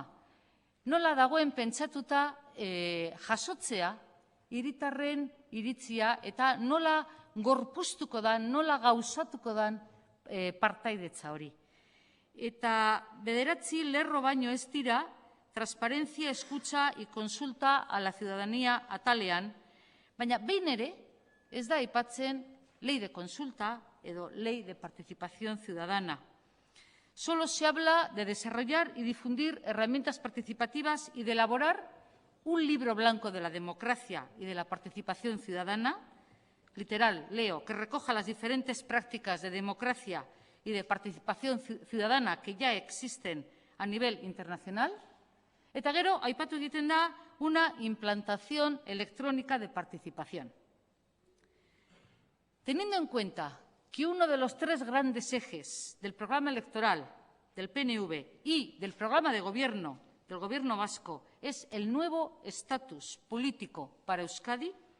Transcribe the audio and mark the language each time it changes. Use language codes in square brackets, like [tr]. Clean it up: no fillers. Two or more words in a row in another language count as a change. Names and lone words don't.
[eu] Nola dagoen pentsatuta jasotzea hiritarren iritzia eta nola gorpuztuko dan, nola gauzatuko dan partaidetza hori. Eta 9 lerro baino ez dira, [es] transparencia, escucha y consulta a la ciudadanía [eu] atalean, baina behin ere ez da aipatzen [es] ley de consulta edo ley de participación ciudadana. Solo se habla de desarrollar y difundir herramientas participativas y de elaborar un libro blanco de la democracia y de la participación ciudadana, literal, leo, que recoja las diferentes prácticas de democracia y de participación ciudadana que ya existen a nivel internacional, [eu] eta gero, aipatu egiten da, [es] una implantación electrónica de participación. Teniendo en cuenta que uno de los 3 grandes ejes del programa electoral del PNV y del programa de gobierno del gobierno vasco es el nuevo estatus político para Euskadi